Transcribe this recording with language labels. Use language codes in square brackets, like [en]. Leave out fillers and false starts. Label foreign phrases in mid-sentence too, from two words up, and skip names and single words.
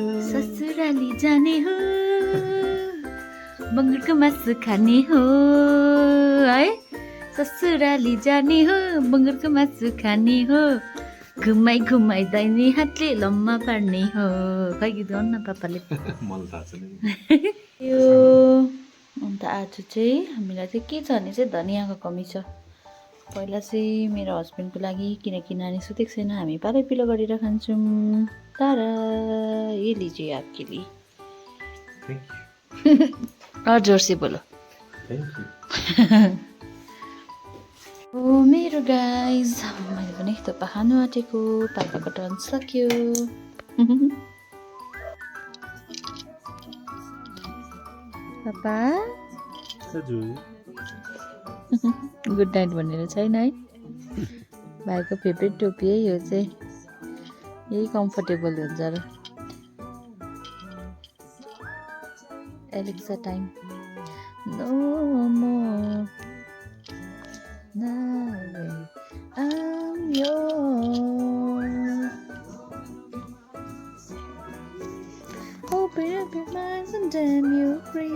[ne] ससुराली जाने हो बङ्गुरको मासु खाने हो है ससुराली जाने हो बङ्गुरको मासु खाने हो घुमाइ घुमाइ दाहिने हातले लम्मा पार्ने हो खै गीत गाउनु न पापाले मलाई थाहा छैन यो अन्त आज चाहिँ हामीलाई चाहिँ के छ भने चाहिँ धनियाँको कमी छ पहिला चाहिँ मेरो हस्बेन्डको लागि किनकि नानी सुतेको छैन हामी पालै पिलो गरेर खान्छौँ तर [hi] ये लीजिए आपके लिए [en] थ्याङ्क [hi] और जोर से बोलो [en] यू [ne] ओ मेरो गाइज मैले पनि थुक्पा खानु आँटेको पापाको टर्न सक्यो पापा हजुर [en] good night [ne] भनेर छैन है भाइको फेभरेट टोपी है यो चाहिँ यही कम्फर्टेबल हुन्छ र एलेक्सा [en] time no more I'm yours. Open up your minds and damn you free.